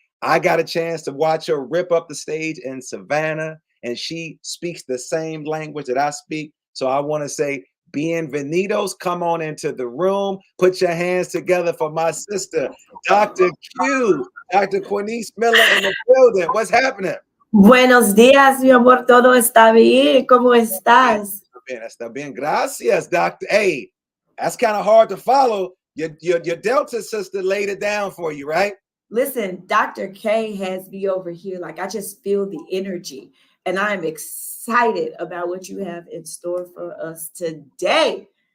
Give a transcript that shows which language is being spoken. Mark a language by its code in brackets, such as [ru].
[en] I got a chance to watch her rip up the stage in Savannah, and she speaks the same language that I speak. So I want to say, bienvenidos, come on into the room. Put your hands together for my sister, Dr. Q, Dr. Quinice Miller in the building. What's happening? [es] Buenos días, mi amor, todo está bien. ¿Cómo estás? Está bien. Gracias, Doctor. [en] Hey, that's kind of hard to follow. Your Delta sister laid it down for you, right? Listen, Dr. K has me over here. Like, I just feel the energy, and I'm excited about what you have in store for us today.